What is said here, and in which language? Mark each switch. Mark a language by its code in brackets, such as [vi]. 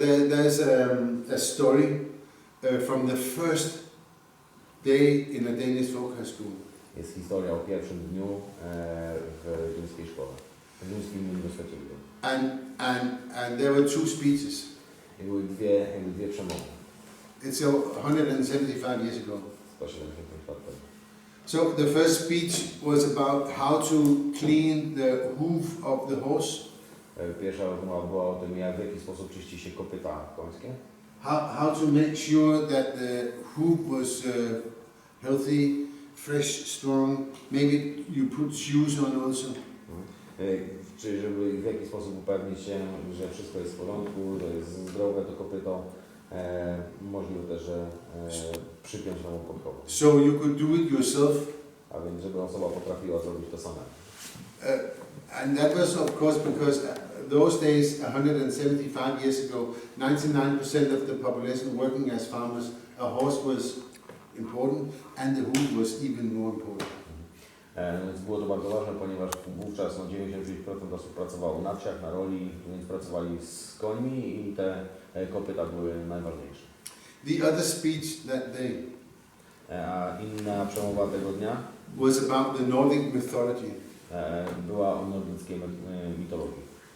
[en] There's a story from the first day in a Danish folk high school. [pl] Jest historia o pierwszym dniu w duńskiej szkole, w duńskim uniwersytecie. [en] And there were 2 speeches. [pl] I były dwie przemowy. [en] It's 175 years ago. [pl] 175 lat temu. [en] So the first speech was about how to clean the hoof of the horse. [pl] Pierwsza rozmowa była o tym, w jaki sposób czyści się kopyta końskie. [en] How to make sure that the hoof was healthy, fresh, strong. Maybe you put shoes on also. [pl] Czyli żeby w jaki sposób upewnić się, że wszystko jest w porządku, że jest zdrowe to kopyto. Możliwe też, że przypiąć nową podkowę. [en] So you could do it yourself. [pl] A więc żeby osoba potrafiła zrobić to samemu. [en] And that was of course because those days, 175 years ago, 99% of the population working as farmers, a horse was important and the hoof was even more important. [pl] Więc było to bardzo ważne, ponieważ wówczas 99% osób pracowało na wsiach, na roli, więc pracowali z końmi i te kopyta były najważniejsze. [en] The other speech that day [pl] A inna przemowa tego dnia [en] was about the Nordic mythology. [pl] Była o nordyckiej mitologii.